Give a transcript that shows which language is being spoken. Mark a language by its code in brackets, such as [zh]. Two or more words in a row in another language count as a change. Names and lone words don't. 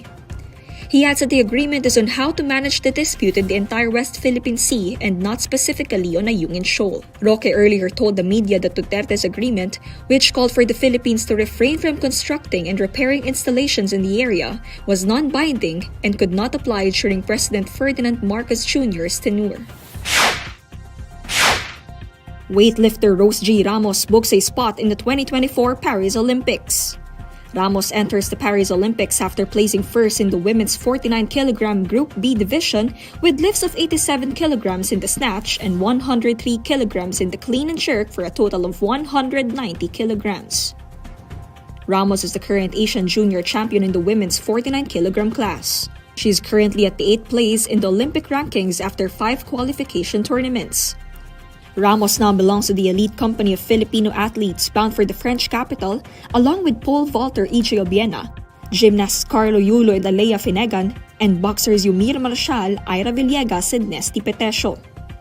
[en] He adds that the agreement is on how to manage the dispute in the entire West Philippine Sea and not specifically on Ayungin Shoal. Roque earlier told the media that Duterte's agreement, which called for the Philippines to refrain from constructing and repairing installations in the area, was non-binding and could not apply during President Ferdinand Marcos Jr.'s tenure. Weightlifter Rosegie Ramos books a spot in the 2024 Paris Olympics. Ramos enters the Paris Olympics after placing first in the women's 49kg Group B division with lifts of 87 kilograms in the snatch and 103 kilograms in the clean and jerk for a total of 190 kilograms. Ramos is the current Asian junior champion in the women's 49kg class. She is currently at the 8th place in the Olympic rankings after 5 qualification tournaments. Ramos now belongs to the elite company of Filipino athletes bound for the French capital, along with pole vaulter E.J. Obiena, gymnasts Carlo Yulo and Alea Finegan, and boxers Yumir Marcial, Ira Villegas, and Nesty Petesio.